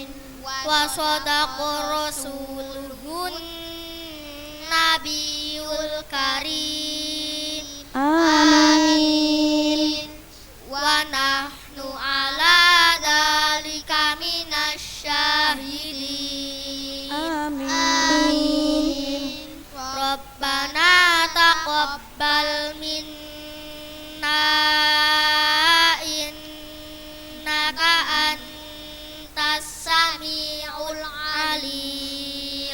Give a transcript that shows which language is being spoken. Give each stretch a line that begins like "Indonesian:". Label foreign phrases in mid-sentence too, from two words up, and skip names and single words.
Arabic: وصدق رسوله النبي الكريم. آمين. ونحن على ذلك من الشاهدين. آمين. ربنا تقبل منا إنك أنت السميع العليم.